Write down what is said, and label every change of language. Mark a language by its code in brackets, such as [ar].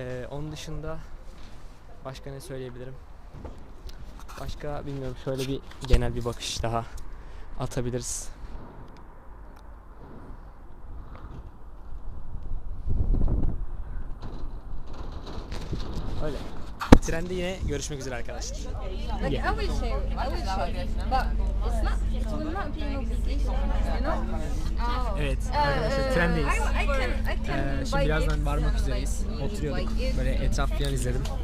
[tr] Onun dışında başka ne söyleyebilirim? Başka bilmiyorum, şöyle bir genel bir bakış daha atabiliriz. Öyle. Trende yine görüşmek üzere arkadaşlar. [en] Like I will share, but it will not be an obligation, you know? [tr] Evet arkadaşlar, trendeyiz. [en] I can [tr] Şimdi birazdan varmak üzereyiz. Oturuyorduk. Böyle etraf falan izledim.